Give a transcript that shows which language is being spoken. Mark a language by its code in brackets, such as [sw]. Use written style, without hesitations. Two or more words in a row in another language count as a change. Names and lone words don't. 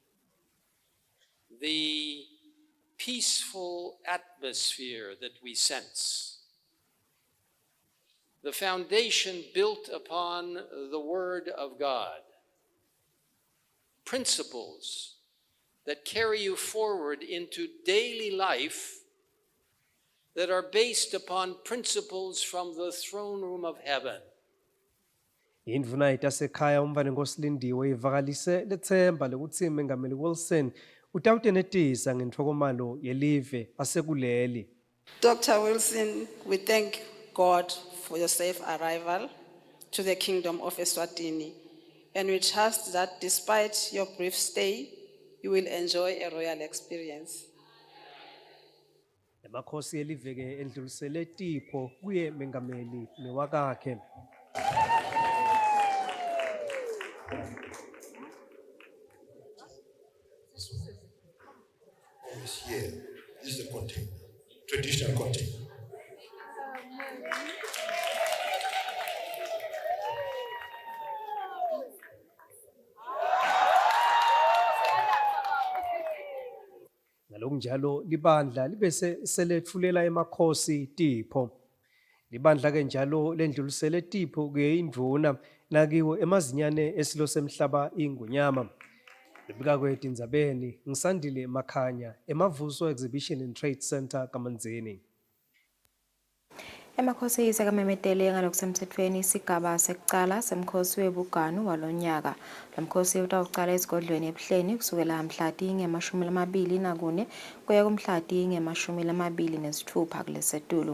[en] the peaceful atmosphere that we sense, the foundation built upon the Word of God, principles that carry you forward into daily life that are based upon principles from the throne room of heaven. [ss] Indvuna itasekhaya umvane ngosilindiwe ivakalise lethemba lokuthi Mengameli Wilson utawutenetisa ngenthokomalo yelive asekuleli. [en] Dr. Wilson, we thank God for your safe arrival to the Kingdom of Eswatini, and we trust that despite your brief stay, you will enjoy a royal experience. [ss] Emakhosi yelive ke endlulisele tipho kuye Mengameli newakakhe. [en] Here, this is the container, traditional container. [ss] Ngalonjalo libandla libese seletfulela emakhosi tipho. Libandla ke njalo lendlulisele tipho kuye indvuna nakiwo emazinyane esilo semhlaba ingunyama. Libika kwethu indzabeni ngisandile Makhanya emavuso exhibition and trade center kaManzini. Emakhosi isekamemetele ngalokusemthethweni isigaba sekucala semkhosi webuganu walonyaka. Lomkhosi utawucala esigodlweni ebuhleni kusukela mhla ti-24 kuya kumhla ti-26 kulesetulu.